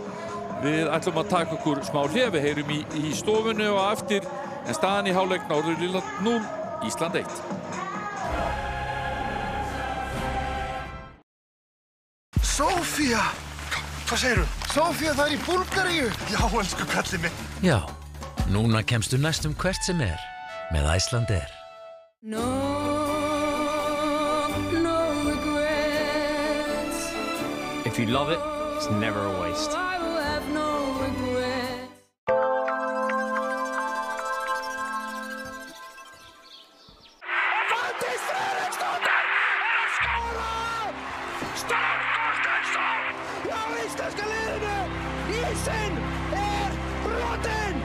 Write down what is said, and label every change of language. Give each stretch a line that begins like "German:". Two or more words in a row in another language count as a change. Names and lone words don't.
Icelandic: Við ætlum að taka okkur smá hlé. Við heyrum í stofunni og eftir, en staðan í hálfleik Norður-Írland 0, Ísland 1. Sofía! Hvað segirðu? Sofía, það í Búlgaríu! Já, elsku kallið minn. Já, núna kemstu næstum hvert sem með Icelandair.
English: No regrets. If you love it, it's never a waste. I will have no regrets.
Icelandic: Fanndís Friðriksdóttir að skora! Stórkostlega! Já, íslenska liðinu! Ísinn brotinn!